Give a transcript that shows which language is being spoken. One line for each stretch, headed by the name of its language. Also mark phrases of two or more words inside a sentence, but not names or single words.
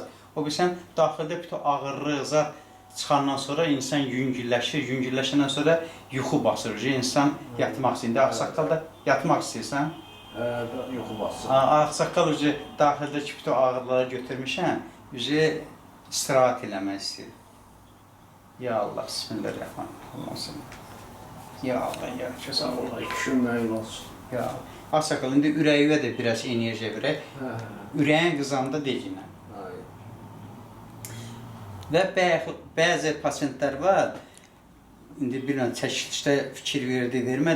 Azerbaijani: O bilsən, daxildə bütün ağırlıq, zat çıxandan sonra insan yüngülləşir, yüngülləşəndən sonra yuxu basır. İnsan yatmaq istəyir. İndi ağsaqqal da yatmaq istəyirsən. Yuxu basır. Ağsaqqal daxildəki bütün ağırlıqları götürmüşəm, istirahat eləmək istəyir.
Arabic: يا الله، بسم الله الرحمن الرحيم. يا الله، يا
Azerbaijani: Sağ ol, düşünməyin olsun. Ya ağsaqqal, indi ürəyivə də biraz enerjiya verək. Ürəyin qızanda deginə. Və bəzi pasientlər var, indi bilmirəm, çəkilişdə fikir verdi, vermədi.